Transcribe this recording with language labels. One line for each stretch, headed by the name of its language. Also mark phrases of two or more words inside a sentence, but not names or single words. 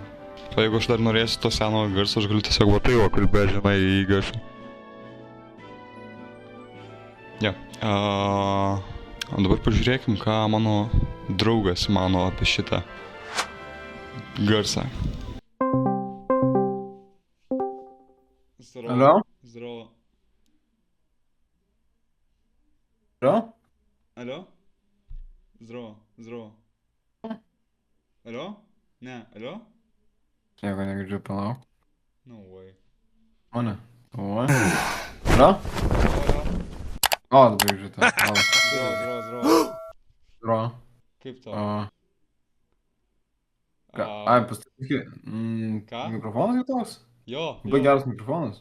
Lithuanian: O jeigu aš dar norėsiu to seno garso, aš galiu tiesiog va tai kalbėti, žinai, į garsą. Ja. O dabar pažiūrėkim, ką mano draugas mano apie šitą garsą.
Russian: Алло? Здорово. Алло? Алло? Здорово. Алло? Не, алло?
Lithuanian: Nieko negirdžiu, palauk.
English: No way.
Lithuanian: Mane? O. Alio? O, dabar girdžiu tą.
Russian: Здорово. Здорово.
Lithuanian: Kaip tau? Ai, pastatyk. Ką? Mikrofonas kitoks? Jo. Labai geras mikrofonas.